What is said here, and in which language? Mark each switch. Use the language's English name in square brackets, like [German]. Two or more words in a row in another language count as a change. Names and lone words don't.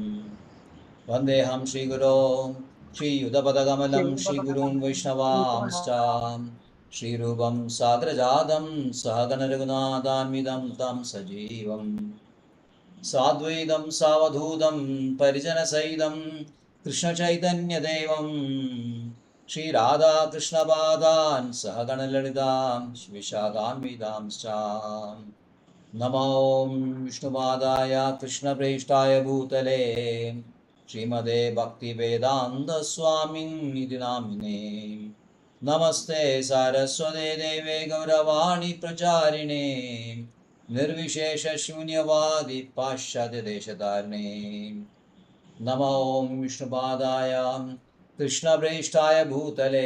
[Sanskrit] വന്ദേഹം ശ്രീഗുരോ ശ്രീയുതപദകമലം ശ്രീഗുരുन् വൈഷ്ണവാംശ്ച ശ്രീരൂപം സാഗ്രജാതം സഹഗണരഘുനാഥാന്വിതം തം സജീവം സാദ്വൈതം സാവധൂതം പരിജനസഹിതം കൃഷ്ണചൈതന്യദേവം ശ്രീരാധാകൃഷ്ണപാദാൻ സഹഗണലളിതാം വിശാഖാന്വിതാംശ്ച. नमो विष्णुपादाय कृष्णप्रेष्ठाय भूतले श्रीमदे भक्तिवेदान्तस्वामिनिति नामिने नमस्ते सारस्वते देवे गौरवाणी प्रचारिणे निर्विशेषशून्यवादी पाश्चात्यदेशतारिणे नमो विष्णुपादाय कृष्णप्रेष्ठाय भूतले